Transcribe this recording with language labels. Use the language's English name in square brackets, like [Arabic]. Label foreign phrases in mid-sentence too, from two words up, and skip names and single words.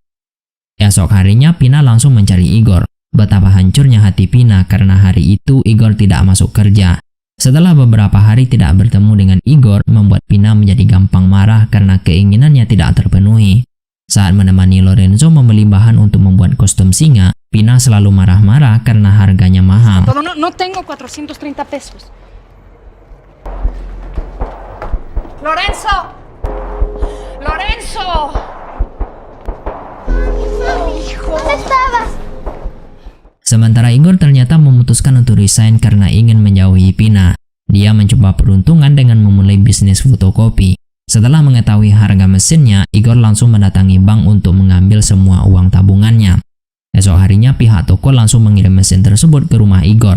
[Indonesian] Esok harinya Pina langsung mencari Igor. Betapa hancurnya hati Pina karena hari itu Igor tidak masuk kerja. Setelah beberapa hari tidak bertemu dengan Igor, membuat Pina menjadi gampang marah karena keinginannya tidak terpenuhi. Saat menemani Lorenzo membeli bahan untuk membuat kostum singa, Pina selalu marah-marah karena harganya mahal. [Spanish] No tengo 430 pesos. Lorenzo! Lorenzo! ¿Dónde estabas? [Indonesian] Sementara Igor ternyata memutuskan untuk resign karena ingin menjauhi Pina. Dia mencoba peruntungan dengan memulai bisnis fotokopi. Setelah mengetahui harga mesinnya, Igor langsung mendatangi bank untuk mengambil semua uang tabungannya. Esok harinya pihak toko langsung mengirim mesin tersebut ke rumah Igor.